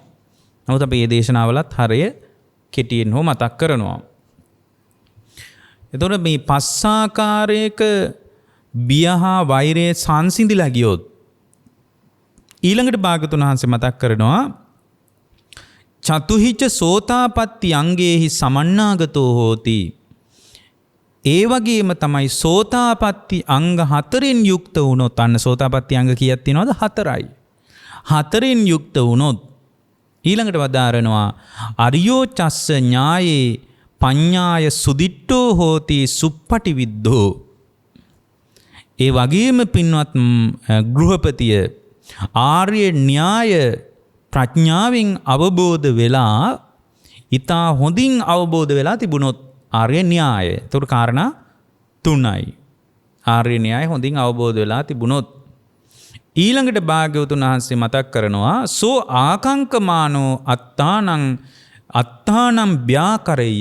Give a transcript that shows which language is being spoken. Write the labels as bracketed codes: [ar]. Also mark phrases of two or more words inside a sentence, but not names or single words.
[si] නමුත් අපි මේ දේශනාවලත් හරය කෙටියෙන් හෝ මතක් කරනවා. එතකොට මේ පස්සාකාරයක බියහා වෛරයේ සංසිඳිලා ගියොත් ඊළඟට භාගතුන් වහන්සේ මතක් කරනවා [pi] චතුහිච සෝතාපට්ටි අංගේහි සමන්නාගතෝ හෝති. [si] ඒ වගේම තමයි සෝතාපට්ටි අංග 4න් යුක්ත වුණොත් අන්න සෝතාපට්ටි අංග කීයක් තියෙනවද 4යි. 4න් යුක්ත වුණොත් ඊළඟට වදාරනවා [pi] අරියෝ චස්ස ඥායේ පඤ්ඤාය සුදිට්ඨෝ හෝති සුප්පටි විද්ධෝ. [si] ඒ වගේම පින්වත් ගෘහපතිය ආර්ය න්‍යාය ප්‍රඥාවෙන් අවබෝධ වෙලා ඊතා හොඳින් අවබෝධ වෙලා තිබුණොත් ආර්ය න්‍යාය. ඒතර කාරණා 3යි. ආර්ය න්‍යාය හොඳින් අවබෝධ වෙලා තිබුණොත් ඊළඟට භාග්‍යවතුන් වහන්සේ මතක් කරනවා [pi] සෝ ආකංකමානෝ අත්තානං ව්‍යාකරෙය්‍ය.